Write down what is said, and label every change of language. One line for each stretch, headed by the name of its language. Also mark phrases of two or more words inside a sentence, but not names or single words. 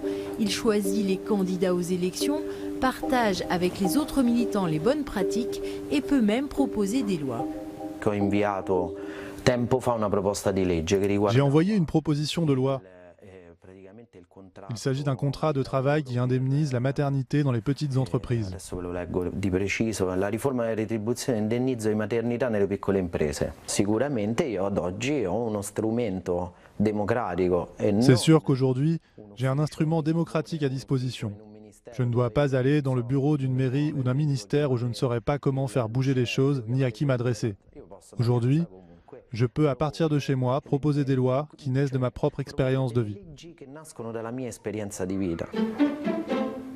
French: Il choisit les candidats aux élections, partage avec les autres militants les bonnes pratiques et peut même proposer des lois. J'ai envoyé une proposition de loi. Il s'agit d'un contrat de travail qui indemnise la maternité dans les petites entreprises.
Italian: La riforma delle retribuzioni indennizza di maternità nelle piccole imprese. Sicuramente io ad oggi ho uno strumento democratico.
French: C'est sûr qu'aujourd'hui, j'ai un instrument démocratique à disposition. Je ne dois pas aller dans le bureau d'une mairie ou d'un ministère où je ne saurais pas comment faire bouger les choses ni à qui m'adresser. Aujourd'hui, je peux, à partir de chez moi, proposer des lois qui naissent de ma propre expérience de vie.